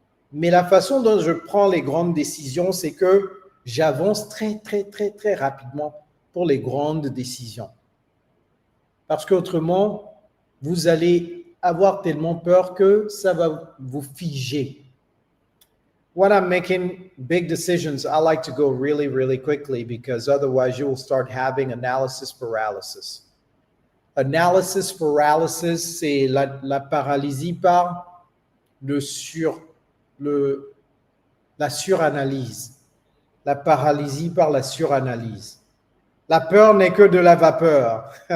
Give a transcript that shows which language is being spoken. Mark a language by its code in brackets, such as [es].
[fr] Mais la façon dont je prends les grandes décisions, c'est que j'avance très rapidement pour les grandes décisions. Parce qu'autrement, vous allez avoir tellement peur que ça va vous figer. [en] when I'm making big decisions, I like to go really, really quickly because otherwise you will start having analysis paralysis. [fr] Analysis paralysis, c'est la paralysie par la suranalyse. La paralysie par la suranalyse. La peur n'est que de la vapeur.